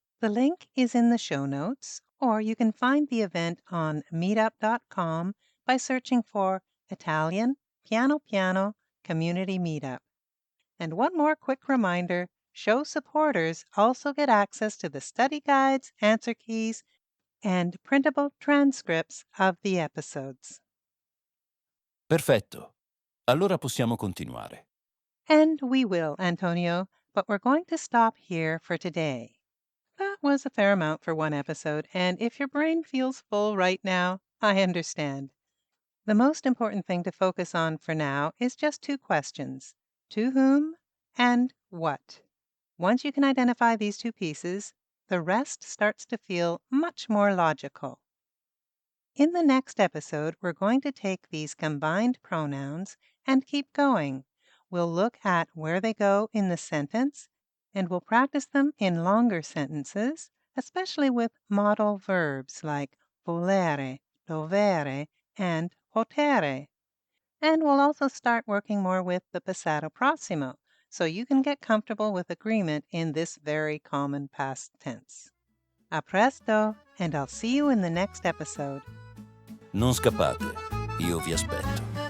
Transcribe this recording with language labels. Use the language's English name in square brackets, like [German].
[English] The link is in the show notes, or you can find the event on meetup.com by searching for Italian Piano Piano Community Meetup. And one more quick reminder, show supporters also get access to the study guides, answer keys, and printable transcripts of the episodes. [Italian] Perfetto. Allora possiamo continuare. [English] And we will, Antonio, but we're going to stop here for today. That was a fair amount for one episode, and if your brain feels full right now, I understand. The most important thing to focus on for now is just two questions: to whom and what. Once you can identify these two pieces, the rest starts to feel much more logical. In the next episode, we're going to take these combined pronouns and keep going. We'll look at where they go in the sentence, and we'll practice them in longer sentences, especially with modal verbs like volere, dovere, and potere. And we'll also start working more with the passato prossimo, so you can get comfortable with agreement in this very common past tense. [Italian] A presto, [English] and I'll see you in the next episode. [Italian] Non scappate, io vi aspetto.